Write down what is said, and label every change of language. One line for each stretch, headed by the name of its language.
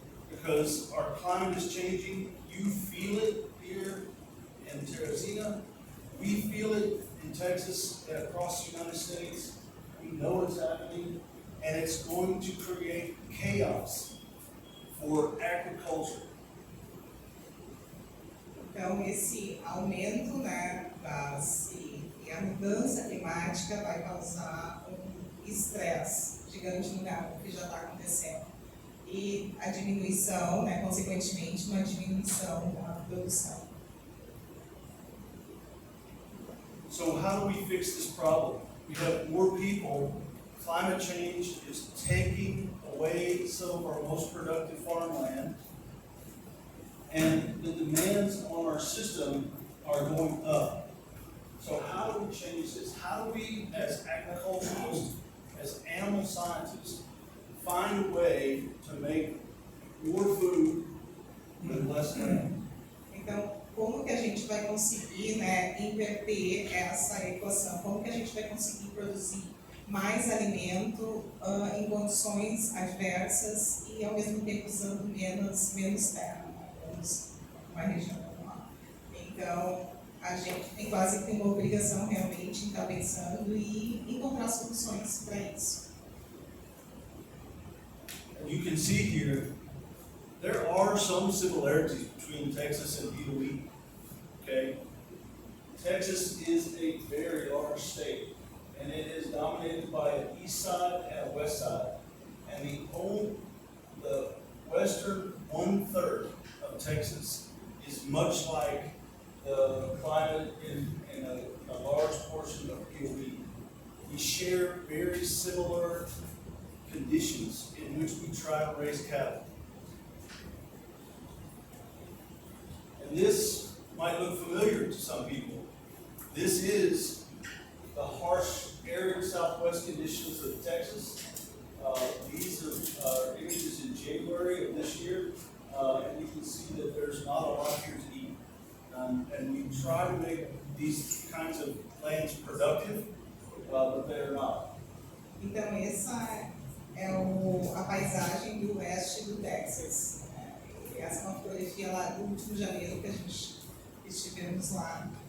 English: Because our climate is changing. You feel it here in Teresina. We feel it in Texas and across the United States. We know it's happening. And it's going to create chaos for agriculture.
Portuguese: Então, esse aumento, né, e a mudança climática vai causar um estresse gigante no gado, que já está acontecendo. E a diminuição, né, consequentemente, uma diminuição da produção.
English: So how do we fix this problem? We have more people. Climate change is taking away some of our most productive farmland. And the demands on our system are going up. So how do we change this? How do we, as agriculturalists, as animal scientists, find a way to make more food with less land?
Portuguese: Então, como que a gente vai conseguir, né, inverter essa equação? Como que a gente vai conseguir produzir mais alimento em condições adversas e, ao mesmo tempo, usando menos terra, né, menos uma região normal? Então, a gente tem quase que uma obrigação realmente em estar pensando e encontrar soluções para isso.
English: And you can see here, there are some similarities between Texas and DOE, okay? Texas is a very large state, and it is dominated by an east side and a west side. And the western 1/3 of Texas is much like the climate in a large portion of DOE. We share very similar conditions in which we try to raise cattle. And this might look familiar to some people. This is the harsh, arid southwest conditions of Texas. These are images in January of this year, and you can see that there's not a lot here to eat. And we try to make these kinds of lands productive, but they are not.
Portuguese: Então, essa é a paisagem do oeste do Texas. Essa é uma fotografia lá do último janeiro que a gente estivemos lá.